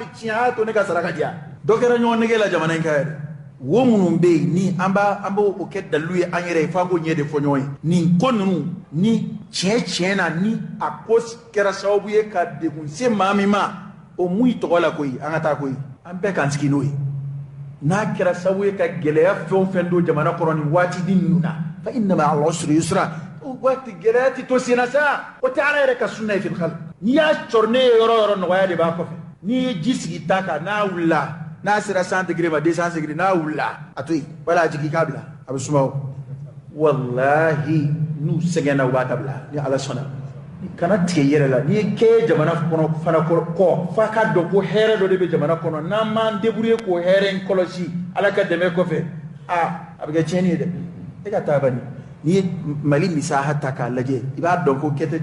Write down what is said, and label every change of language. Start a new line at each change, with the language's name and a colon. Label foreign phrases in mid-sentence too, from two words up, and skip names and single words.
Bambara: tiɲɛ a y'a to ne ka sara ka diya dɔ kɛra ɲɔgɔn nege la jamana in ka yɛrɛ wo minnu bɛ yen ni an b'o kɛ dalilu ye an yɛrɛ ye f'an k'o ɲɛ de fɔ ɲɔgɔn ye nin ko ninnu ni tiɲɛ na ni a ko kɛra sababu ye ka degun se maa min ma o mun tɔgɔ la koyi an ka taa koyi an bɛɛ k'an sigi n'o ye n'a kɛra sababu ye ka gɛlɛya fɛn o fɛn don jamana kɔnɔ nin waati di ninnu na
Arabic: فإن مع العسر يسرا
Bambara: o waati gɛlɛya ti to senna sa o tɛ Ala yɛrɛ ka sunna ye
Arabic: في الخلق
Bambara: n'i y'a cɔri ne ye yɔrɔ o yɔrɔ nɔgɔya de b'a kɔfɛ n'i ye ji sigi ta kan n'a wulila n'a sera 100 degré ma 200 degré n'a wulila a to yen wala a jigin k'a bila a bɛ suma o wallahi n'u sɛgɛnna u b'a dabila ni Ala sɔnna kana tigɛ i yɛrɛ la n'i ye kɛ jamana kɔnɔ fana kɔ f'a ka dɔn ko hɛrɛ dɔ de bɛ jamana kɔnɔ n'an m'an débrouiller k'o hɛrɛ in kɔlɔsi Ala ka dɛmɛ kɔfɛ a bɛ kɛ tiɲɛni ye dɛ e ka taa bani n'i ye Mali misaha ta k'a lajɛ i b'a dɔn ko kɛ tɛ